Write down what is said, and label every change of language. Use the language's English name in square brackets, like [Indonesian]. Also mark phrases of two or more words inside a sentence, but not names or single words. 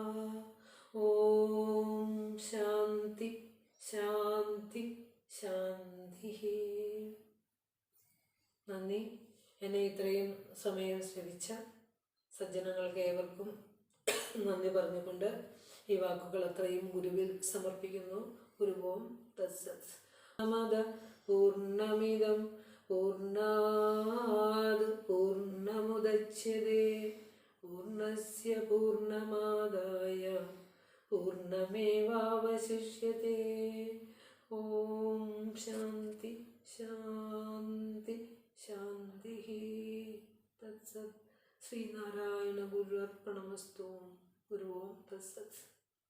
[Sanskrit] ॐ शान्ति शान्ति शान्ति. [Malayalam] നന്ദി. എന്നെ ഇത്രയും സമയം ശ്രവിച്ച സജ്ജനങ്ങൾക്ക് ഏവർക്കും നന്ദി പറഞ്ഞുകൊണ്ട് ഈ വാക്കുകൾ അത്രയും ഗുരുവിൽ സമർപ്പിക്കുന്നു. [Sanskrit] गुरुवोम् तत्सत्। समद पूर्णमिदं पूर्णात् पूर्णमुदच्यते पूर्णस्य पूर्णमादाय पूर्णमेवावशिष्यते. ॐ शान्ति शान्ति शान्ति। तत्सत्. श्रीनारायण गुरु अर्पणमस्तु। गुरु ॐ तत्सत्.